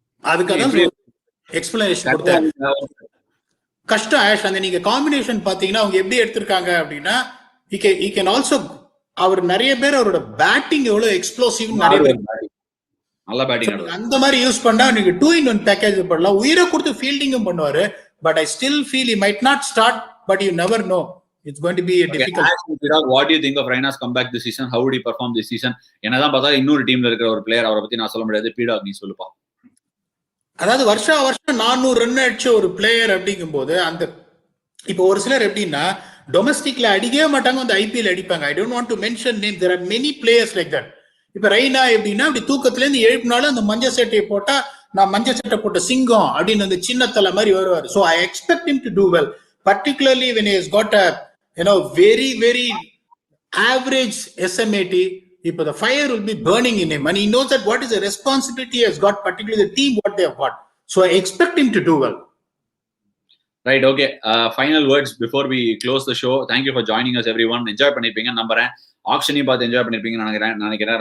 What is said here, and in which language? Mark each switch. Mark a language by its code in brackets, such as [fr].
[ta] அதுக்காக எக்ஸ்பிளனேஷன் கொடுத்தாரு. கஷ்டம் ஆஷ். அந்த நீங்க காம்பினேஷன் பாத்தீங்கன்னா அவங்க எப்படி எடுத்திருக்காங்க அப்படின்னா, [en] he can also [ta] அவர் நிறைய பேர் அவரோட பேட்டிங் எவ்வளவு எக்ஸ்ப்ளோசிவ் நிறைய பேர் நல்ல பேட்டிங் அந்த மாதிரி யூஸ் பண்ணா நீங்க 2-in-1 பேக்கேஜ் பண்ணலாம். உயிரை கொடுத்து ஃபீல்டிங்கும் பண்ணுவாரு. [en] But I still feel he might not start, but you never know. It's going to be a difficult. What do you think of Raina's comeback this season? How would he perform this season? [ta] என்னதான் பார்த்தா இன்னொரு டீம்ல இருக்கிற ஒரு player, அவரை பத்தி நான் சொல்ல முடியாது. PDogg நீ சொல்லுப்பா. அதாவது வருஷம் 400 ரன் அடிச்ச ஒரு பிளேயர் அப்படிங்கும் போது அந்த இப்போ ஒரு சிலர் எப்படின்னா டொமஸ்டிக்ல அடிக்கவே மாட்டாங்க, வந்து IPL அடிப்பாங்க. [en] I don't want to mention name. There are many players like that. [ta] இப்ப ரெய்னா எப்படின்னா அப்படி தூக்கத்துல இருந்து எழுப்பினாலும் அந்த மஞ்சள் சட்டையை போட்டா நான் மஞ்சள் சட்டை போட்ட சிங்கம் அப்படின்னு அந்த சின்ன தலை மாதிரி வருவார். [en] So I expect him to do well, particularly when he has got a very average SMAT. If the fire will be burning in him and he knows that what is the responsibility he has got, particularly the team what they have got. So I expect him to do well. Right, okay. Final words before we close the show. Thank you for joining us everyone. [ta] Enjoy பண்ணிருப்பீங்க நம்புறேன். ஆக்ஷனையும் பார்த்து enjoy பண்ணிருப்பீங்கன்னு நினைக்கிறேன்.